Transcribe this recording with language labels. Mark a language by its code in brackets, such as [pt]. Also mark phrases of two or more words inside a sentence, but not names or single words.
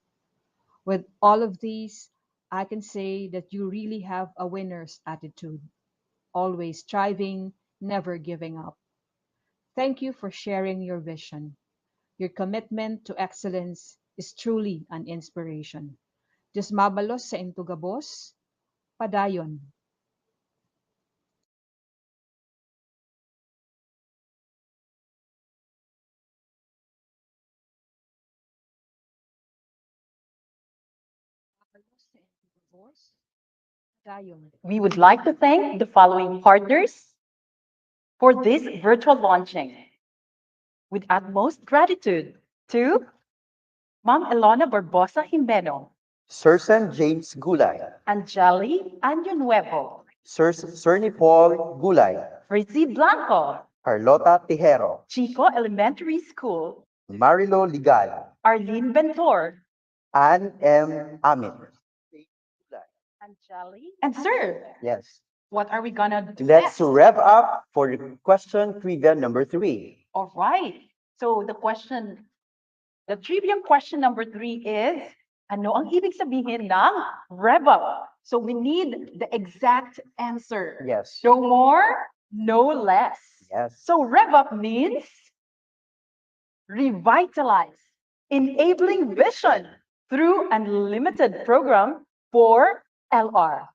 [en] With all of these, I can say that you really have a winner's attitude, always striving, never giving up. Thank you for sharing your vision. Your commitment to excellence is truly an inspiration. [hil] Diyos mabalos sa intugabos, padayon. Padayon. [en] We would like to thank the following partners for this virtual launching. With utmost gratitude to Ma'am Elona Barbosa Jimeno, Sursen James Gulay, Angeli Año Nuevo, Sir Paul Gulay, Rizzi Blanco, Carlota Tejero, Chico Elementary School, Marilo Ligal, Arlene Bentor, Ann M. Amit. Angeli, and Sir. Yes. What are we gonna do Let's next? rev up for question trivia number 3. All right. So the question The trivia question number 3 is, [tl] ano ang ibig sabihin ng REV-UP? [en] So we need the exact answer. Yes. No more, no less. Yes. So REV-UP means revitalize, enabling vision through unlimited program for LR.